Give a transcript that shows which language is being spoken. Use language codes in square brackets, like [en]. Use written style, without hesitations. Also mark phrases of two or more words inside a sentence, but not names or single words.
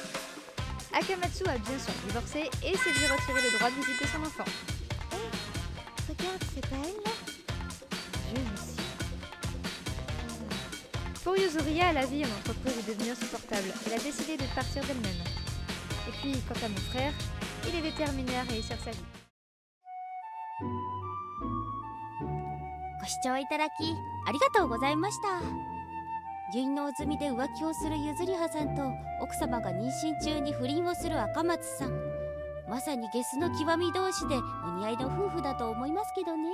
[fr] Akamatsu a bien sûr divorcé et s'est vu retirer le droit de visite de son enfant. Hé, regarde, c'est pas elle là? Je me suis... Pour Yuzuria, la vie en entreprise est devenue insupportable. Elle a décidé de partir d'elle-même. Et puis, quant à mon frère, il est déterminé à réussir sa vie. [ja] ご視聴いただきありがとうございました。結納済みで浮気をするゆずりはさんと奥様が妊娠中に不倫をする赤松さん。まさにゲスの極み同士でお似合いの夫婦だと思いますけどね。